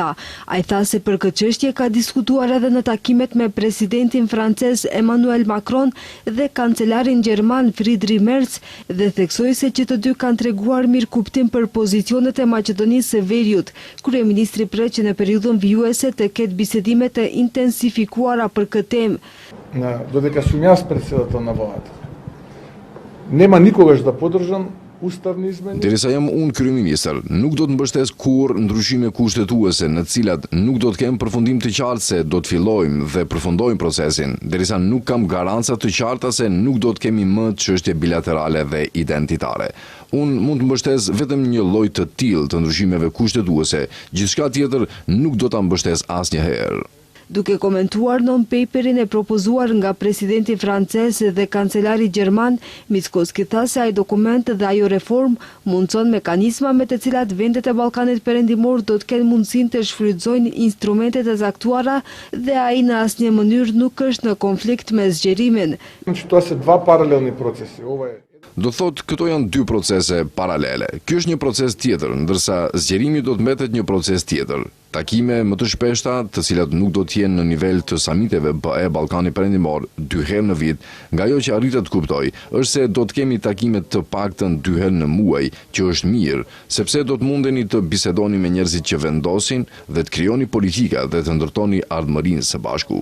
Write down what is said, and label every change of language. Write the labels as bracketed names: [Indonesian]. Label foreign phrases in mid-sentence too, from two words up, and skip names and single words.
[Albanian] Ai tha se për këtë çështje ka diskutuar edhe në takimet me presidentin francez Emmanuel Macron dhe kancelarin gjerman Friedrich Merz dhe theksoi se që të dy kanë treguar mirëkuptim për pozicionet e Maqedonisë së Veriut. Kryeministri pret që në periudhën vijuese të ketë bisedime të intensifikuara për këtë temë. [Macedonian] Додека сум јас председател на владата, нема никогаш да поддржам уставни измени. [Albanian] Derisa jam unë kryeministër, nuk do të mbështes kurrë ndryshime kushtetuese në të cilat nuk do të kem përfundim të qartë se do të fillojmë dhe përfundojmë procesin, derisa nuk kam garanca të qarta se nuk do të kemi më çështje bilaterale dhe identitare. Unë mund të mbështes vetëm një lloj të tillë të ndryshimeve kushtetuese, gjithçka tjetër nuk do ta mbështes asnjëherë. Duke komentuar non-paperin e propozuar nga presidenti francez dhe kancelari gjerman, Mickoski tha se ai dokument dhe ajo reform mundson mekanizma me të cilat vendet e Ballkanit Perëndimor do të kenë mundësinë të shfrytëzojnë instrumentet e caktuara dhe ai në asnjë mënyrë nuk është në konflikt me zgjerimin. [Macedonian] Тоа се два паралелни процеси. Ова е [Albanian] Do thot, këto janë dy procese paralele. Ky është një proces tjetër, ndërsa zgjerimi do të mbetet një proces tjetër. Takime më të shpeshta, të cilat nuk do të jenë në nivel të samiteve e Ballkanit Perëndimor 2 herë në vit, nga ajo që arritet të kuptoj, është se do të kemi takime të paktën 2 herë në muaj, që është mirë, sepse do të mundeni të bisedoni me njerëzit që vendosin dhe të krijoni politika dhe të ndërtoni ardhmërinë së bashku.